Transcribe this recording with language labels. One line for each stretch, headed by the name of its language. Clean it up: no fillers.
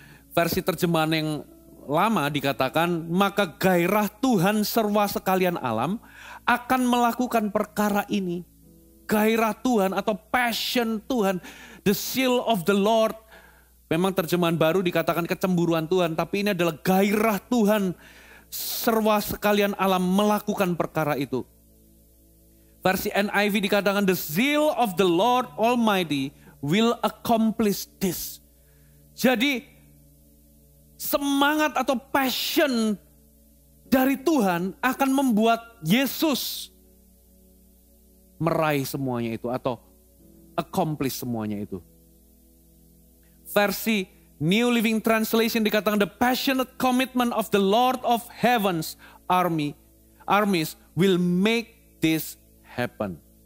Indonesian: Versi terjemahan yang lama dikatakan, maka gairah Tuhan serwa sekalian alam akan melakukan perkara ini. Gairah Tuhan atau passion Tuhan, the zeal of the Lord. Memang terjemahan baru dikatakan kecemburuan Tuhan, tapi ini adalah gairah Tuhan serwa sekalian alam melakukan perkara itu.
English: Versi NIV dikatakan the zeal of the Lord Almighty will accomplish this.
Indonesian: Jadi semangat atau passion dari Tuhan akan membuat Yesus meraih semuanya itu atau accomplish semuanya itu.
English: Versi New Living Translation dikatakan the passionate commitment of the Lord of Heaven's armies will make this happen.